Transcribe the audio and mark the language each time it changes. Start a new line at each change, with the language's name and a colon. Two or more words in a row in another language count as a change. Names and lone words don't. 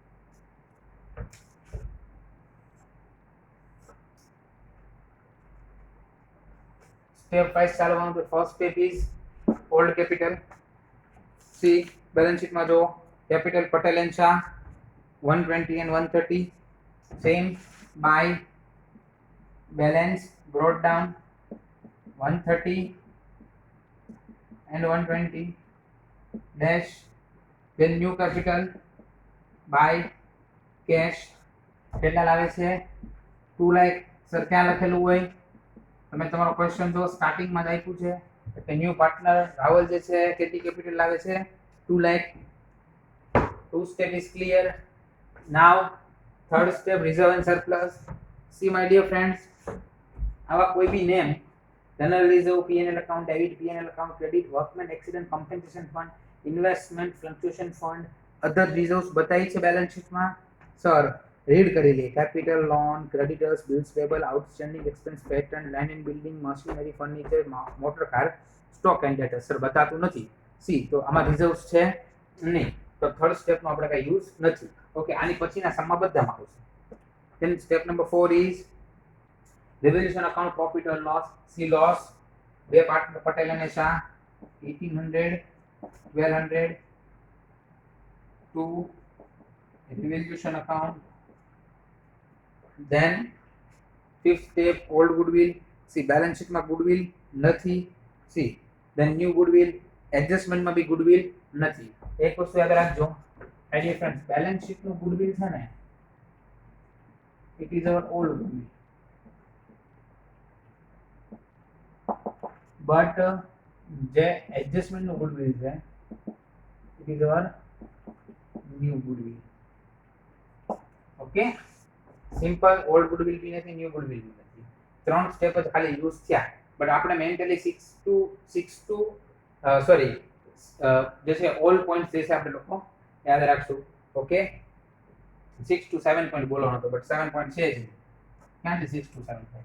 English: step wise ચાલવાનું. તો first step is old capital. see balance શીટમાં જો કેપિટલ પટેલ એન્ડ શાહ 120 and 130 same by balance brought down 130 and 120 dash then new capital by cash
Gujarati: કેટલા લાવે છે 2 લાખ. સર ક્યાં લખેલું હોય તમે તમારો ક્વેશ્ચન જો સ્ટાર્ટિંગમાં જ આપ્યું છે કે
English: new partner
Gujarati: રાવલ જે છે કેટલી કેપિટલ લાવે છે 2 લાખ.
English: 2 step is clear. Now third step reserve and surplus. See my dear friends,
Gujarati: આવા કોઈ બી
English: name general reserve, P&L account, debit P&L account, credit workman accident compensation fund, investment fluctuation fund, other reserves
Gujarati: બતાઈ છે
English: balance sheet.
Gujarati: સર રીડ કરી લે.
English: capital, loan, creditors, bills payable, outstanding expense, patent, land and building, machinery, furniture, motor car, stock and data.
Gujarati: સર બતાતું નથી. સી તો આમાં રિઝર્વ્સ છે નહીં, તો
English: third step
Gujarati: આપણે કઈ યુઝ નથી. ઓકે, આની પછીના સમમાં બધામાં આવશે.
English: Then step number 4 is revaluation account profit or loss. See loss બે પાર્ટનર પટેલ અને શાહ 1800 1200 to revaluation account. Then fifth step old goodwill. See balance sheet માં goodwill નથી. See then new goodwill. adjustment માં બી goodwill નથી.
Gujarati: એક વસ્તુ યાદ રાખજો
English: my dear friends, balance sheet નું goodwill છે ને it is our old goodwill, but જે adjustment નું goodwill છે it is our new goodwill. okay, simple. old goodwill
Gujarati: બી નથી,
English: ન્યુ goodwill
Gujarati: બી નથી. ત્રણ સ્ટેપ જ ખાલી યુઝ થયા. બટ આપણે મેન્ટલી 6 to સોરી જે છે
English: all points
Gujarati: જે છે આપણે લોકો યાદ રાખશું. ઓકે,
English: 6 to 7 point
Gujarati: બોલવાનો હતો બટ 7 પોઈન્ટ છે જ ક્યાંથી
English: 6 to 7 point.